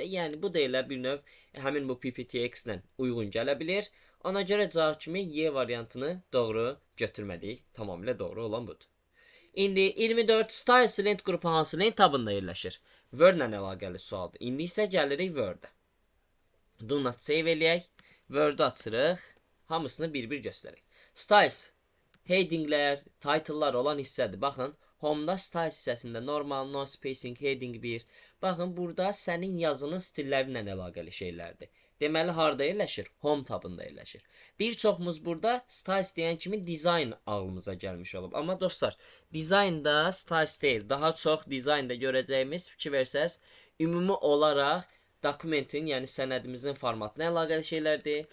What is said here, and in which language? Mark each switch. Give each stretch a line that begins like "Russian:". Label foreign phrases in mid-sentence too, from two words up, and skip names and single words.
Azerbaijani: Yəni, bu da elə bir növ həmin bu PPTX-lə uyğun gələ bilir. Ona görə cavab kimi Y variantını doğru götürməliyik. Tamamilə doğru olan budur. İndi 24 Style Lent qrupu hansı lent tabında yerləşir? Word-la əlaqəli sualdır. İndi isə gəlirik Word-ə.
English: Do not save eləyək.
Azerbaijani: Word-ı açırıq. Hamısını bir-bir göstərək. Styles, headinglər, title'lar olan hissədir. Baxın, Home-da Styles hissəsində normal,
English: no spacing, heading 1.
Azerbaijani: Baxın, burada sənin yazının stilləri ilə əlaqəli şeylərdir. Deməli, harada yerləşir? Home tabında yerləşir. Bir çoxumuz burada Styles deyən kimi design ağlımıza gəlmiş olub. Amma dostlar, designda Styles deyil. Daha çox designda görəcəyimiz, fikir versəz, ümumi olaraq dokumentin, yəni sənədimizin formatına əlaqəli şeylərdir.